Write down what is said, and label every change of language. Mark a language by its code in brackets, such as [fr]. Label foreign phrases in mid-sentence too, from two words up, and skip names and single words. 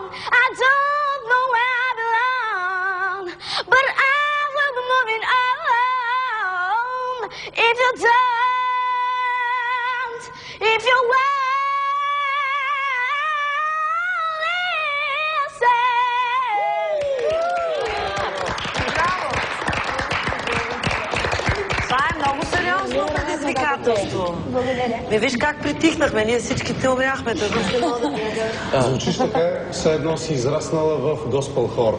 [en] I don't know where I belong, but I will be moving on. If you don't, if you won't listen. [bg] Това е много сериозно предизвикателство. Благодаря. Виж как притихнахме, ние всичките умряхме. Звучиш така, все едно си израснала в госпел хор.